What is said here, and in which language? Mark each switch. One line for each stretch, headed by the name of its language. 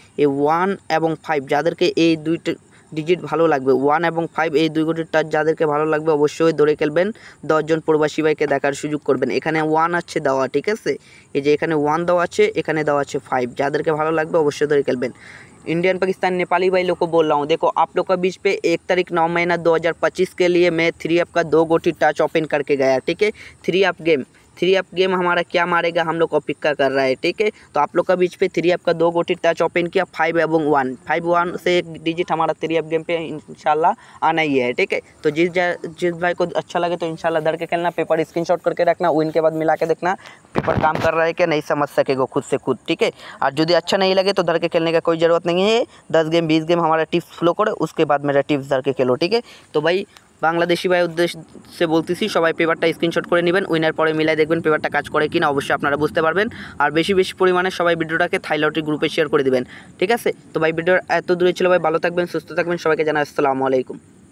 Bangla: এই 1 এবং 5 যাদেরকে এই দুইটা ডিজিট ভালো লাগবে, 1 এবং 5 এই 2 গোটির টাচ যাদেরকে ভালো লাগবে অবশ্যই ধরে খেলবেন, 10 জন প্রবাসী ভাইকে দেখার সুযোগ করবেন। এখানে 1 আছে দেওয়া, ঠিক আছে। এই যে এখানে 1 দেওয়া আছে, এখানে দেওয়া আছে 5, যাদেরকে ভালো লাগবে অবশ্যই धरे खेलबें।
Hindi: इंडियन पाकिस्तान नेपाली भाई लोग को बोल रहा हूँ, देखो आप लोग का बीच पे 1 तारीख 9 महीना 2025 के लिए मैं 3 अप का 2 गोटी टच ओपन करके गया, ठीक है। 3 अप गेम हमारा क्या मारेगा हम लोग को पिक्का कर रहा है, ठीक है। तो आप लोग का बीच पे 3 अप का 2 गोटी टच ओपन किया 5 एवं 1, 5-1 से एक डिजिट हमारा 3 अप गेम पे इंशाल्लाह आना ही है, ठीक है। तो जिस भाई को अच्छा लगे तो इंशाल्लाह धर के खेलना, पेपर स्क्रीनशॉट करके रखना, विन के बाद मिला के देखना पेपर काम कर रहा है क्या, नहीं समझ सकेगा खुद से खुद, ठीक है। और यदि अच्छा नहीं लगे तो धर के खेलने का कोई ज़रूरत नहीं है। 10 गेम 20 गेम हमारा टिप्स फ्लो करो, उसके बाद मेरा टिप्स धर के खेलो, ठीक है। तो भाई
Bangla: বাংলাদেশি ভাই উদ্দেশ্যে বলতেছি সবাই পেপারটা স্ক্রিনশট করে নেবেন, উইনার পরে মিলাই দেখবেন পেপারটা কাজ করে কিনা, অবশ্যই আপনারা বুঝতে পারবেন। আর বেশি পরিমাণে সবাই ভিডিওটাকে থাই লটারি গ্রুপে শেয়ার করে দিবেন, ঠিক আছে। তো ভাই ভিডিওর এত দূরে ছিল ভাই, ভালো থাকবেন, সুস্থ থাকবেন, সবাইকে জানাই আসসালামু আলাইকুম।